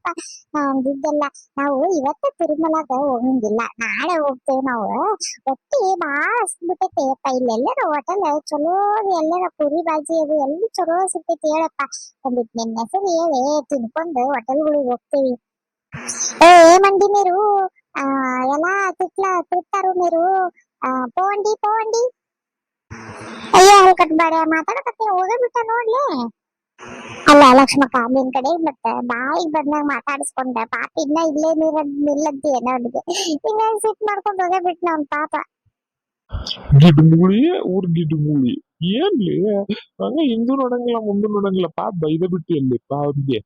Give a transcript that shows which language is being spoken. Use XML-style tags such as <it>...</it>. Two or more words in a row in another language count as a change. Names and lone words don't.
<kn>ಅಂದಿದ್ದೆಲ್ಲ ನಾವು ಇವತ್ತ ತಿರುಮಲಾಗ ಹೋಗಂಗಿಲ್ಲ, ನಾಳೆ ಹೋಗ್ತೇವೆ ನಾವು. ಹೊಟ್ಟಿ ಬಾಳ ಹಸ್ಬಿಟ್ಟೈತೆ ಯಪ್ಪ. ಇಲ್ಲೆಲ್ಲರ ಹೋಟೆಲ್ ಚಲೋ ಎಲ್ಲರ ಪುರಿ ಬಾಜಿ ಅದು ಎಲ್ಲಿ ಚಲೋ ಸಿಗ್ತೈತಿ ಹೇಳಪ್ಪ. ಒಂದಿಟ್ ನಿನ್ನ ಹೆಸರು ಹೇಳಿ ತಿನ್ಕೊಂಡು ಹೋಟೆಲ್ಗಳಿಗೆ ಹೋಗ್ತೇವಿ.</kn> <te>ఏమండి మీరు ఆ ఎలా తిట్టారు మీరు? పోండి పోండి.</te> <kn>ಅಯ್ಯೋ ಕಟ್ಬೇಡ ಮಾತಾಡಕತ್ತೆ ಹೋಗಬಿಟ್ಟ ನೋಡ್ಲಿ. ಅಲ್ಲ ಲಕ್ಷ್ಮಕ್ಕ, ನಿನ್ ಕಡೆ ಮತ್ತೆ ಬಾಯಿಗೆ ಬಂದಾಗ ಮಾತಾಡಿಸ್ಕೊಂಡೆ ಪಾಪ ಇನ್ನ ಇಲ್ಲೇ ನಿಲ್ಲದ್ದಿ ಏನೋ ಅವ್ನಿಗೆ. ಇನ್ನ ಸಿಟ್ ಮಾಡ್ಕೊಂಡು ಹೋಗಬಿಟ್ಟ ಅವ್ನ್ ಪಾಪ. ಗಿಡ್ಮುಳಿ ಊರ್ ಗಿಡ್ಮುಳಿ ಏನ್ಲಿ ಹಂಗ ಹಿಂದೂ ನೋಡಂಗಿಲ್ಲ ಮುಂದೂ ನೋಡಂಗಿಲ್ಲ ಪಾಪ ಬೈದ ಬಿಟ್ಟಿ ಅಲ್ಲಿಪ್ಪ ಅವ್ರಿಗೆ.</kn>